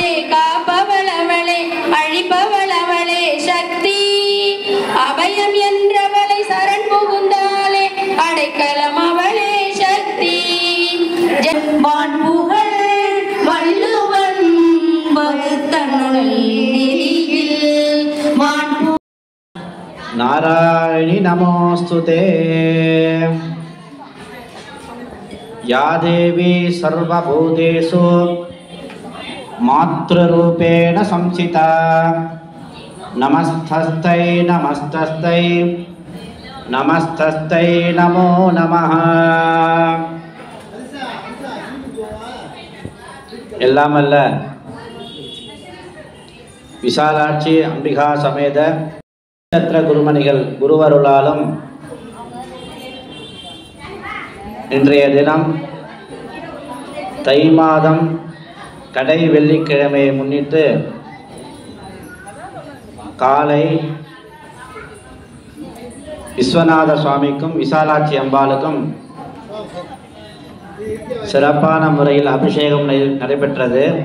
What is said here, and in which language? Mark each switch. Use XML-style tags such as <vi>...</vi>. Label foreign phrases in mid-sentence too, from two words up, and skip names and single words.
<ta>காப்பவளவளே அழிப்பவளவளே சக்தி அபயம் என்றவளை சரண் புகுந்தாலே அடைக்கலம் அவளே சக்தி வான் புகழ் வள்ளுவன் வகுத்தனல் வான்</ta> <sa>नारायणी नमोस्तुते या देवी सर्वभूतेषु मातृरूपेण संस्थिता नमस्तस्यै नमस्तस्यै नमस्तस्यै नमो नमः</sa> <ta>எல்லாம் அல்ல விசாலாட்சி அம்பிகா சமேத குருமணிகள் குருவருளாலும் இன்றைய தினம் தை மாதம் கடை வெள்ளிக்கிழமையை முன்னிட்டு காலை விஸ்வநாத சுவாமிக்கும் விசாலாட்சி அம்பாளுக்கும் சிறப்பான முறையில் அபிஷேகம் நடைபெற்றது.</ta>